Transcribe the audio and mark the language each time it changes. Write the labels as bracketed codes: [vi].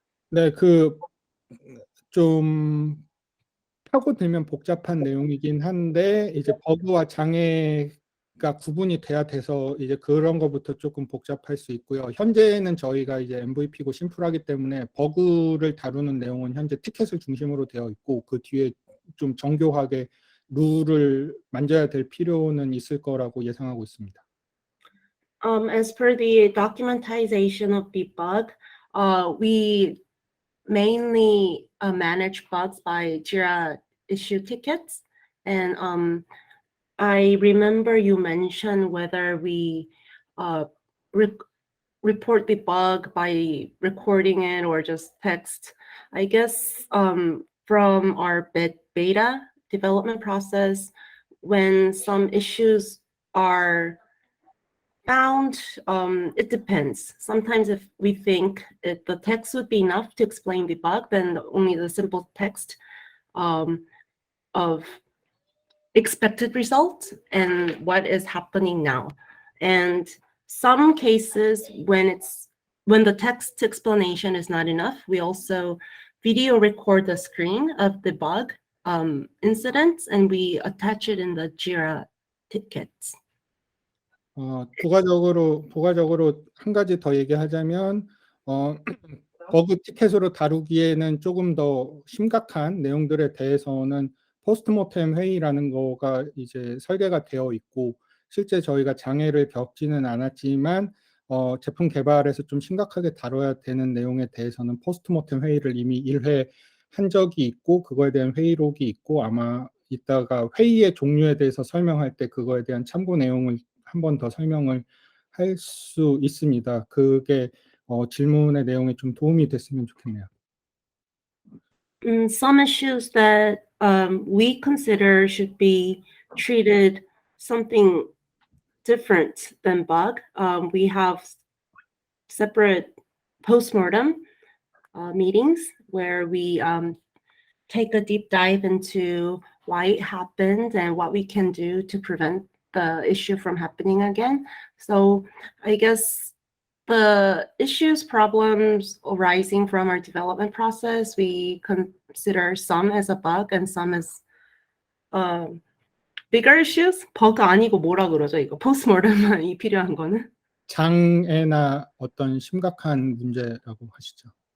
[ko] 네, 좀 파고들면 복잡한 내용이긴 한데 이제 버그와 장애가 구분이 돼야 돼서 이제 그런 거부터 조금 복잡할 수 있고요. 현재는 저희가 이제 MVP고 심플하기 때문에 버그를 다루는 내용은 현재 티켓을 중심으로 되어 있고 그 뒤에 좀 정교하게 룰을 만져야 될 필요는 있을 거라고 예상하고 있습니다. [en] As per the documentization of the bug, we mainly manage bugs by Jira issue tickets. And I remember you mentioned whether we report the bug by recording it or just text. I guess from our beta development process, when some issues are found, it depends. Sometimes if we think the text would be enough to explain the bug, then only the simple text of expected results and what is happening now. And some cases when the text explanation is not enough, we also video record the screen of the bug incidents and we attach it in the Jira tickets. [ko] 부가적으로 한 가지 더 얘기하자면 버그 티켓으로 다루기에는 조금 더 심각한 내용들에 대해서는 포스트모템 회의라는 거가 이제 설계가 되어 있고 실제 저희가 장애를 겪지는 않았지만 제품 개발에서 좀 심각하게 다뤄야 되는 내용에 대해서는 포스트모템 회의를 이미 1회 한 적이 있고 그거에 대한 회의록이 있고 아마 이따가 회의의 종류에 대해서 설명할 때 그거에 대한 참고 내용을 한 번 더 설명을 할 수 있습니다. 그게 질문의 내용에 좀 도움이 됐으면 좋겠네요. [en] Some issues that we consider should be treated something different than bug. We have separate postmortem meetings where we take a deep dive into why it happened and what we can do to prevent the issue from happening again. So I guess the issues, problems arising from our development process, we consider some as a bug and some as bigger issues. [ko] 버그 아니고 뭐라 그러죠? 이거 postmortem이 필요한 거는? 장애나 어떤 심각한 문제라고 하시죠.